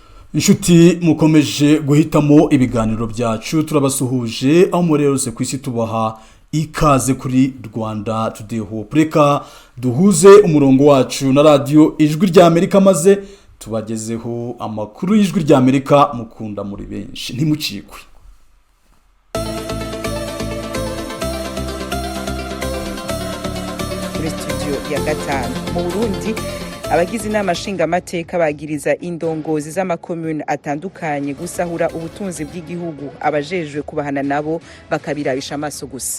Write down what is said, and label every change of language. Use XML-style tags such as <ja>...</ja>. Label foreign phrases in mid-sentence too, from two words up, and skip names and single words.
<rw>Inshuti mukomeje guhitamo ibiganiro byacu turabasuhuje aho muri yose ku isi tubaha ikaze kuri Rwanda Today Hope. Reka duhuze umurongo wacu na radio Ijwi rya Amerika maze tubagezeho amakuru y'Ijwi rya Amerika mukunda muri benshi ntimucikwe.</rw> <rn>Muri studio ya gatanu mu Burundi abagize inama nshingamateka bagiriza indongozi z'amakomune atandukanye gusahura ubutunzi bw'igihugu abajejwe kubahana nabo bakabirabisha amaso gusa.</rn>